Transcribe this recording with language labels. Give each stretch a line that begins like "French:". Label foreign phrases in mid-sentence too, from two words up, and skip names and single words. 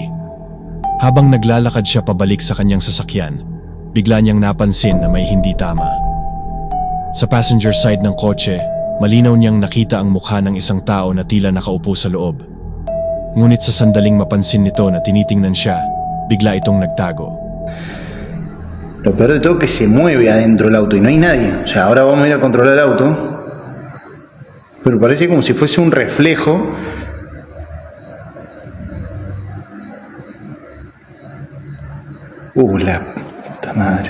Filipino: Habang naglalakad siya pabalik sa kanyang sasakyan, bigla niyang napansin na may hindi tama. Sa passenger side ng kotse, malinaw niyang nakita ang mukha ng isang tao na tila nakaupo sa loob. Ngunit sa sandaling mapansin nito na tinitingnan siya, bigla itong nagtago.
Spanish: Lo peor de todo es que se mueve adentro del auto y no hay nadie. O sea, ahora vamos a ir a controlar el auto. Pero parece como si fuese un reflejo. La puta madre.